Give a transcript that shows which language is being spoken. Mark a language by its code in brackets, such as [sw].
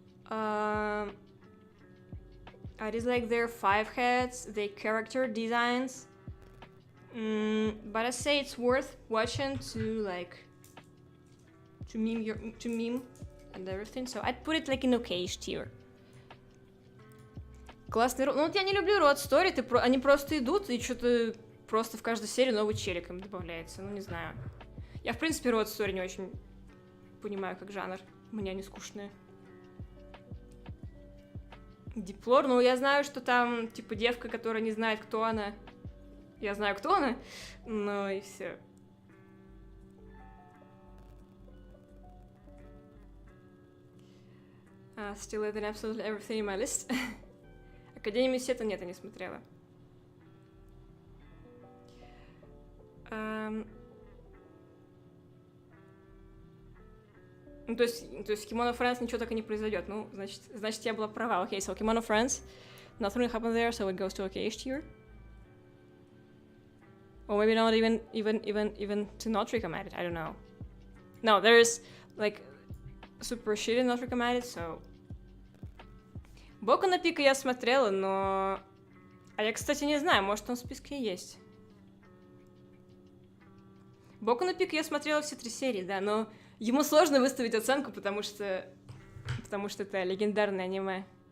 [en] I dislike their 5 heads, their character designs. But I say it's worth watching to meme and everything. So I'd put it like in okay-ish tier. [ru] Классный род. Ну вот я не люблю род стори, они просто идут и что-то просто в каждой серии новый челик им добавляется. Ну не знаю. Я в принципе род стори не очень понимаю как жанр. У меня они скучные. Диплор, ну я знаю, что там типа девка, которая не знает, кто она. Я знаю, кто она, но и все. [en] Still adding absolutely everything in my list. [ru] Академию Мессета нет, я не смотрела. Ну, то есть Kimono Friends ничего так и не произойдет. Ну, значит, я была права. Окей, [en] so Kimono Friends, nothing will happen there, so it goes to okay-ish tier. Or maybe not even to not recommended, I don't know. No, there's like super shitty not recommended, so... [ru] Боку на Пика я смотрела, но... А я, кстати, не знаю, может он в списке есть. Боку на Пика я смотрела все 3 серии, да, но ему сложно выставить оценку, потому что это легендарное аниме.